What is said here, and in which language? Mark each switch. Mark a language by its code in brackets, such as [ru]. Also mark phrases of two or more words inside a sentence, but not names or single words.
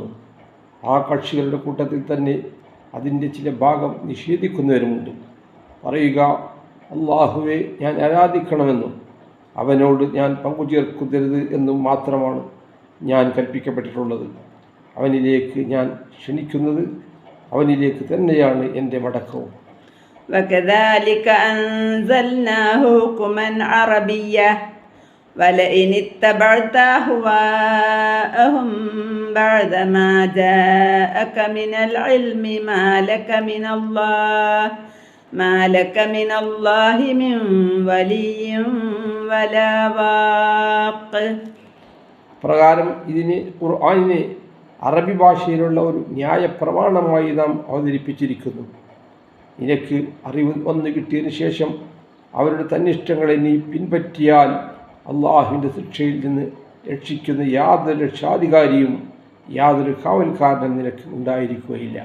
[ml] ആ കക്ഷികളുടെ കൂട്ടത്തിൽ തന്നെ അതിൻ്റെ ചില ഭാഗം നിഷേധിക്കുന്നവരുമുണ്ട്. പറയുക, അല്ലാഹുവെ ഞാൻ ആരാധിക്കണമെന്നും അവനോട് ഞാൻ പങ്കുചേർക്കരുത് എന്നും മാത്രമാണ് ഞാൻ കൽപ്പിക്കപ്പെട്ടിട്ടുള്ളത്. അവനിലേക്ക് ഞാൻ ക്ഷണിക്കുന്നത് അവനിലേക്ക് തന്നെയാണ് എൻ്റെ മടക്കവും. [ar] وكذلك أنزلناه حكما عربيا ولئن اتبعت أهواءهم بعد ما جاءك من العلم ما لك من الله من ولي ولا واق. [ml] പ്രകാരം ഖുർആനിനെ അറബി ഭാഷയിലുള്ള ഒരു ന്യായപ്രമാണമായി നാം അവതരിപ്പിച്ചിരിക്കുന്നു. നിനക്ക് അറിവ് വന്നു കിട്ടിയതിന് ശേഷം അവരുടെ തന്നിഷ്ടങ്ങളെ നീ പിൻപറ്റിയാൽ അള്ളാഹുവിൻ്റെ ശിക്ഷയിൽ നിന്ന് രക്ഷിക്കുന്ന യാതൊരു രക്ഷാധികാരിയും യാതൊരു കാവൽക്കാരനും നിനക്ക് ഉണ്ടായിരിക്കുകയില്ല.